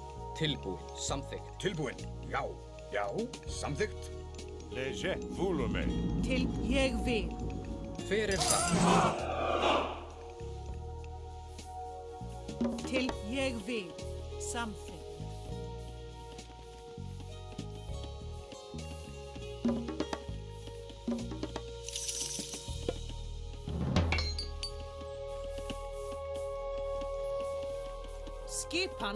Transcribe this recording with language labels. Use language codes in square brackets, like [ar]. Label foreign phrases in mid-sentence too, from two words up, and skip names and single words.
[is] Tilbúin, samþykkt. Tilbúin. Já, já, samþykkt. [fr] Léger, vous le mettez. [is] Ég vil. Hver það? Ég vil. Samþykkt. Skipan.